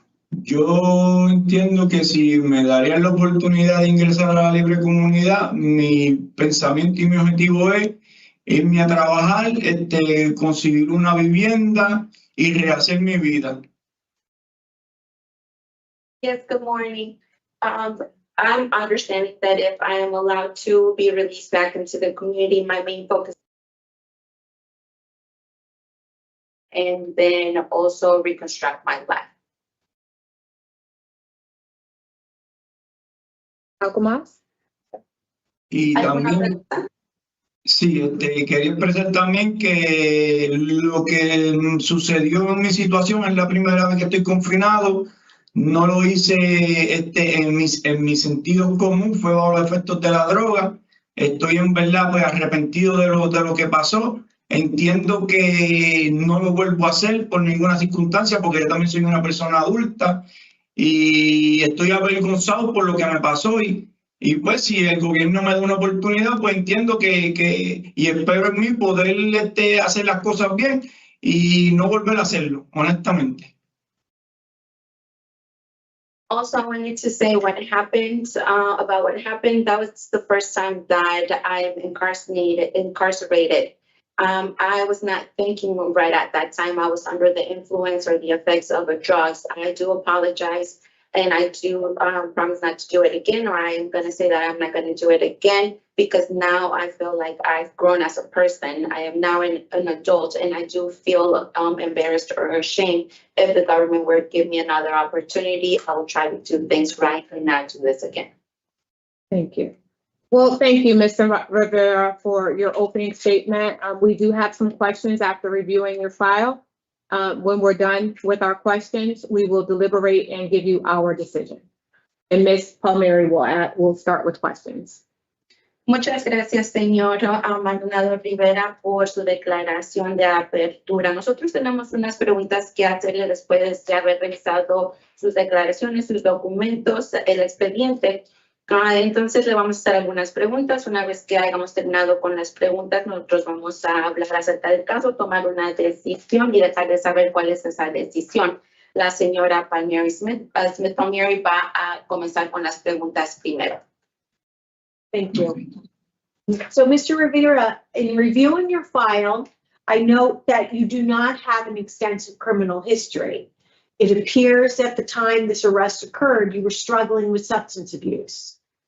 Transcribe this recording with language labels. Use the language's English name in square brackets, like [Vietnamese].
[Spanish] Yo entiendo que si me darían la oportunidad de ingresar a la libre comunidad, mi pensamiento y mi objetivo es irme a trabajar, conseguir una vivienda y rehacer mi vida. [English] Yes, good morning. I'm understanding that if I am allowed to be released back into the community, my main focus and then also reconstruct my life. [Spanish] ¿Algo más? Y también, sí, quería expresar también que lo que sucedió en mi situación es la primera vez que estoy confinado. No lo hice en mi sentido común, fue bajo los efectos de la droga. Estoy en verdad pues, arrepentido de lo que pasó. Entiendo que no lo vuelvo a hacer por ninguna circunstancia porque yo también soy una persona adulta y estoy avergonzado por lo que me pasó y pues si el gobierno me da una oportunidad pues entiendo y espero en mí poder hacer las cosas bien y no volver a hacerlo, honestamente. [English] Also, I wanted to say what happened, about what happened. That was the first time that I'm incarcerated. I was not thinking right at that time. I was under the influence or the effects of drugs. I do apologize, and I do promise not to do it again, or I am going to say that I'm not going to do it again, because now I feel like I've grown as a person. I am now an adult, and I do feel embarrassed or ashamed. If the government were to give me another opportunity, I will try to do things right and not do this again. Thank you. Well, thank you, Mr. Rivera, for your opening statement. We do have some questions after reviewing your file. When we're done with our questions, we will deliberate and give you our decision. And Ms. Palmieri will start with questions. [Spanish] Muchas gracias, señor Maldonado Rivera, por su declaración de apertura. Nosotros tenemos unas preguntas que hacerle después de haber revisado sus declaraciones, sus documentos, el expediente. Entonces le vamos a hacer algunas preguntas. Una vez que hayamos terminado con las preguntas, nosotros vamos a hablar acerca del caso, tomar una decisión y dejarles saber cuál es esa decisión. La señora Palmieri Smith Palmieri va a comenzar con las preguntas primero. [English] Thank you. So, Mr. Rivera, in reviewing your file, I note that you do not have an extensive criminal history. It appears at the time this arrest occurred, you were struggling with substance abuse.